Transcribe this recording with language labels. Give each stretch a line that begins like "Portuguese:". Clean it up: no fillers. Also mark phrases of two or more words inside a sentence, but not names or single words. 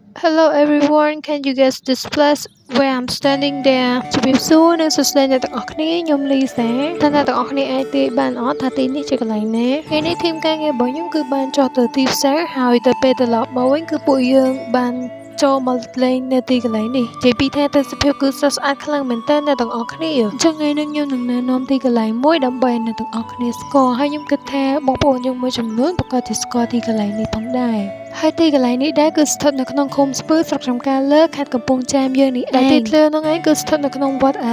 English: Hello everyone, can you guess this place where I'm standing there
Khmer: ជំរាបសួរនិងសួស្តីអ្នកទាំងអស់គ្នាខ្ញុំលីសាតើអ្នកទាំងអស់គ្នាអាចទាយបានអត់ថាទីនេះជាកន្លែ ងណាថ្ងៃនេះធីមការងាររបស់ខ្ញុំគឺបានចុះទៅទីផ្សារហើយទៅពេលត្រឡប់មកវិញគឺពួកយើងបានចូលមកលេងនៅទីកន្លែងនេះនិយាយពីថាទិដ្ឋភាពគឺស្រស់ស្អាតខ្លាំងមែនទែនអ្នកទាំងអស់គ្នាអញ្ចឹងថ្ងៃនេះខ្ញុំនឹងណែនាំទីកន្លែងមួយដើម្បីអ្នកទាំងអស់គ្នាស្គាល់ហើយខ្ញុំគិតថាបងប្អូនយើងមួយចំនួនប្រកាសជាស្គាល់ទីកន្លែងនេះផងដែរហើយទីកន្លែងនេះដែរគឺស្ថិតនៅក្នុងឃុំស្ពឺស្រុកចំការលើខេត្តកំពង់ចាមយើងនេះឯងទីធ្លានោះឯងគឺស្ថិតនៅក្នុងវត្តអា